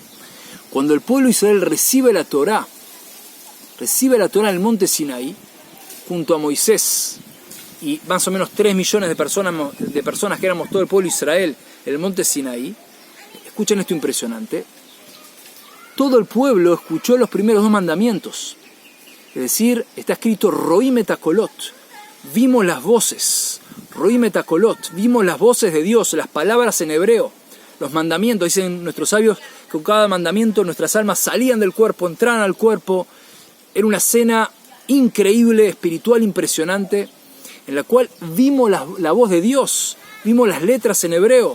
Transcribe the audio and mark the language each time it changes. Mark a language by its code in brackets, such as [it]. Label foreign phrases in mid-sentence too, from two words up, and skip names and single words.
[es] Cuando el pueblo de Israel recibe la Torá en el monte Sinaí, junto a Moisés y más o menos 3 millones de personas que éramos todo el pueblo de Israel en el monte Sinaí, escuchen esto impresionante. Todo el pueblo escuchó los primeros 2 mandamientos. Es decir, está escrito [he] רואים את הקולות. [es] Vimos las voces. [he] רואים את הקולות. [es] Vimos las voces de Dios, las palabras en hebreo. Los mandamientos, dicen nuestros sabios, que con cada mandamiento nuestras almas salían del cuerpo, entraban al cuerpo. Era una escena increíble, espiritual, impresionante, en la cual vimos la voz de Dios, vimos las letras en hebreo.